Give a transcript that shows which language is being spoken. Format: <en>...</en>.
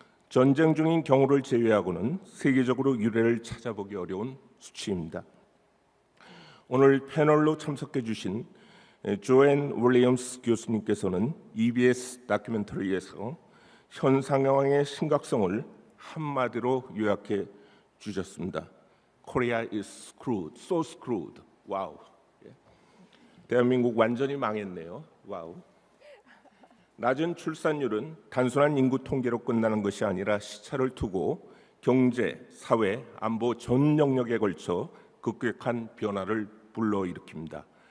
<ko>전쟁 중인 경우를 제외하고는 세계적으로 유례를 찾아보기 어려운 수치입니다. 오늘 패널로 참석해 주신 조앤 윌리엄스 교수님께서는 EBS 다큐멘터리에서 현 상황의 심각성을 한마디로 요약해 주셨습니다.</ko> <en>Korea is screwed, so screwed. 와우.</en> <ko>대한민국 완전히 망했네요. 와우. 낮은 출산율은 단순한 인구 통계로 끝나는 것이 아니라 시차를 두고 경제, 사회, 안보 전 영역에 걸쳐 급격한 변화를 불러일으킵니다.</ko>